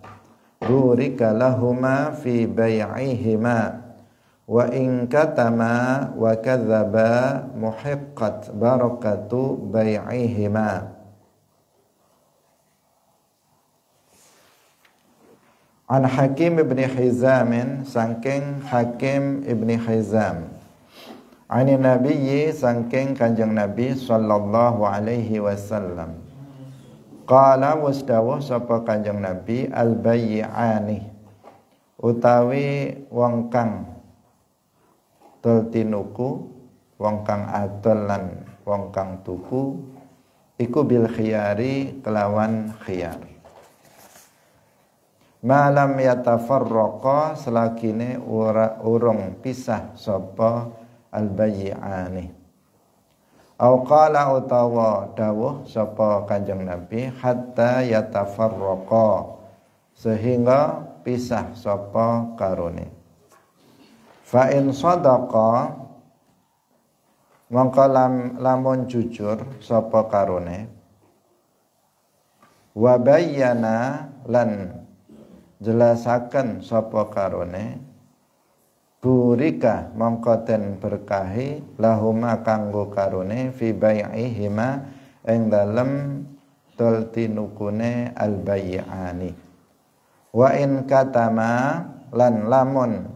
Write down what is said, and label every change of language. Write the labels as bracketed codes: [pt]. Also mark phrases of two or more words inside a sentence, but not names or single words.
[ar] وإن كتما وكذبا محقت بركة بيعهما. عن حكيم بن حزام, saking Hakim ibn Hizam, عن النبي, [jv] saking kanjeng Nabi [ar] صلى الله عليه وسلم. [jv] Qala wasdawuh sapa kanjeng Nabi, [ar] البيعان, [jv] utawi wong kang dol tinuku wong kang adol lan wong kang tuku iku [ar] بالخيار [jv] kelawan khiyar. [ar] ما لم يتفرقا [jv] selagine urung pisah sapa al-bay'ani. [ar] أو قال [jv] utawa dawuh sapa Kanjeng Nabi [ar] حتى يتفرقا [jv] sehingga pisah sapa karone. [ar] فإن صدقا [jv] mongko lamun jujur sapa karone [ar] وبينا [jv] lan jelasaken sapa karone burika mongko ten berkahi lahuma kanggo karone [ar] في بيعهما [jv] ing dalem tultinukune [ar] البيعان وإن كتما [jv] lan lamun